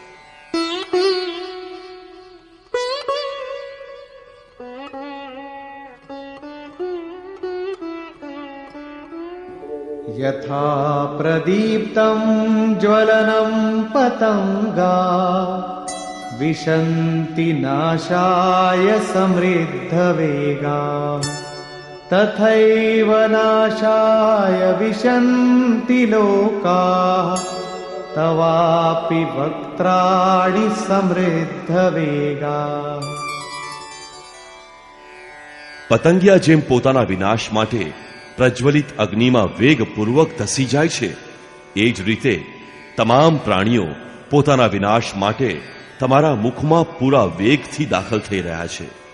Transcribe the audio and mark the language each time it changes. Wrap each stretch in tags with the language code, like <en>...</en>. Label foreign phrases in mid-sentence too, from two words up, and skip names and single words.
<sa>यथा प्रदीप्तं ज्वलनं पतंगा विशन्ति नाशाय समृद्धवेगा तथैव नाशाय विशन्ति लोकाः तवापि वक्त्राणि समृद्धवेगा।</sa> <gu>પતંગિયા જેમ પોતાના વિનાશ માટે પ્રજ્વલિત અગ્નિમાં વેગપૂર્વક ધસી જાય છે, એ જ રીતે તમામ પ્રાણીઓ પોતાના વિનાશ માટે તમારા મુખમાં પૂરા વેગથી દાખલ થઈ રહ્યા છે.</gu>